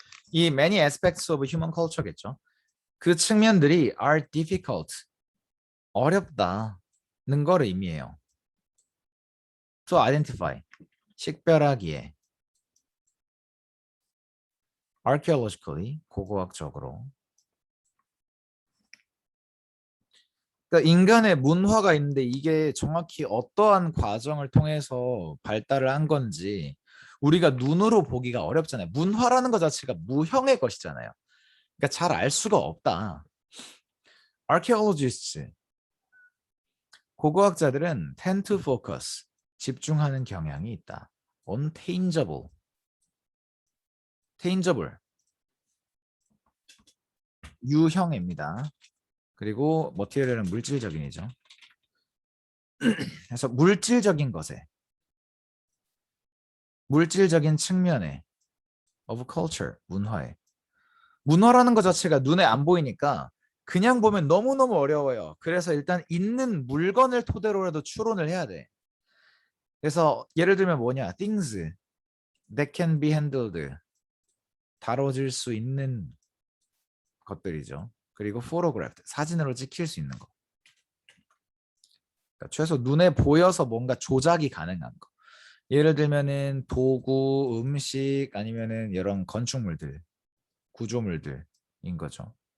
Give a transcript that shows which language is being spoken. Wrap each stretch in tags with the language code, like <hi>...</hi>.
<en>이 many aspects of human culture겠죠.</en> <ko>그 측면들이 are difficult, 어렵다는 걸 의미해요.</ko> <en>To identify, 식별하기에. archaeologically, 고고학적으로.</en> <ko>그러니까 인간의 문화가 있는데 이게 정확히 어떠한 과정을 통해서 발달을 한 건지 우리가 눈으로 보기가 어렵잖아요. 문화라는 것 자체가 무형의 것이잖아요. 그러니까 잘 알 수가 없다. Archaeologists, 고고학자들은 tend to focus, 집중하는 경향이 있다.</ko> <en>on tangible, tangible, 유형입니다.</en> <ko>그리고 material은 물질적인이죠. 그래서 물질적인 것에, 물질적인 측면에 of culture, 문화에. 문화라는 것 자체가 눈에 안 보이니까 그냥 보면 너무너무 어려워요. 그래서 일단 있는 물건을 토대로라도 추론을 해야 돼. 그래서 예를 들면 뭐냐?</ko> <en>things that can be handled.</en> <ko>다뤄질 수 있는 것들이죠. 그리고 photographed. 사진으로 찍힐 수 있는 거. 그러니까 최소 눈에 보여서 뭔가 조작이 가능한 거. 예를 들면은 도구, 음식 아니면은 이런 건축물들, 구조물들인 거죠.</ko>